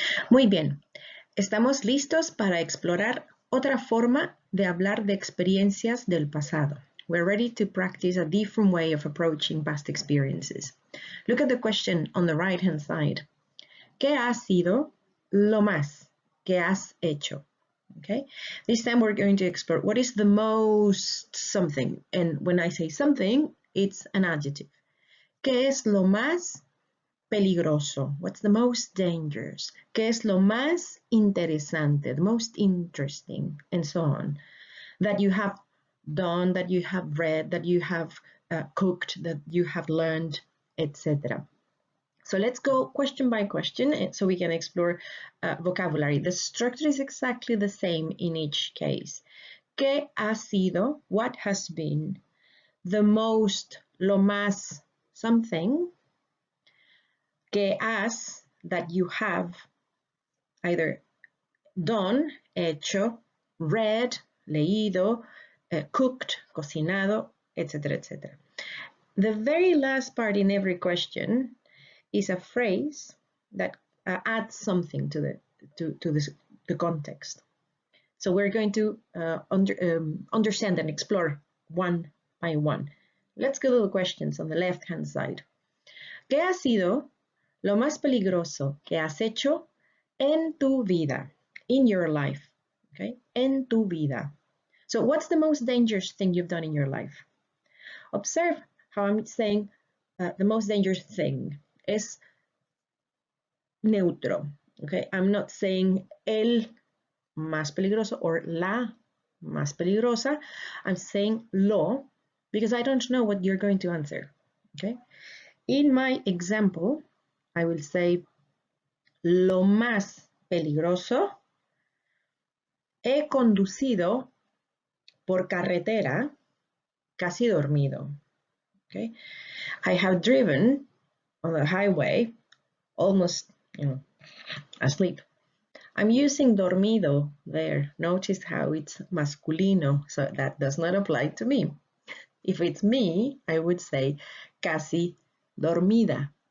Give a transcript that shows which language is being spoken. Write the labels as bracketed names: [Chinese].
[Spanish] Muy bien, estamos listos para explorar otra forma de hablar de experiencias del pasado. [English] We're ready to practice a different way of approaching past experiences. Look at the question on the right-hand side. [Spanish] ¿Qué ha sido lo más que has hecho? [English] Okay, this time we're going to explore what is the most something. And when I say something, it's an adjective. [Spanish] ¿Qué es lo más peligroso? [English] What's the most dangerous? [Spanish] ¿Qué es lo más interesante? [English] The most interesting, and so on. That you have done, that you have read, that you have cooked, that you have learned, etc. So let's go question by question so we can explore vocabulary. The structure is exactly the same in each case. [Spanish] ¿Qué ha sido? [English] What has been? The most, [Spanish] lo más, something. ¿Qué has? [English] That you have either done, hecho, read, leído, cooked, cocinado, etc., etc. The very last part in every question is a phrase that adds something to the context. So we're going to understand and explore one by one. Let's go to the questions on the left-hand side. [Spanish] ¿Qué ha sido lo más peligroso que has hecho en tu vida? [English] In your life, okay? [Spanish] En tu vida. [English] So what's the most dangerous thing you've done in your life? Observe how I'm saying the most dangerous thing is neutro, okay? I'm not saying [Spanish] el más peligroso [English] or [Spanish] la más peligrosa. [English] I'm saying lo because I don't know what you're going to answer, okay? In my example, I will say [Spanish] lo más peligroso, he conducido por carretera casi dormido, okay? [English] I have driven on the highway almost, asleep. I'm using dormido there. Notice how it's masculino, so that does not apply to me. If it's me, I would say [Spanish] casi dormida.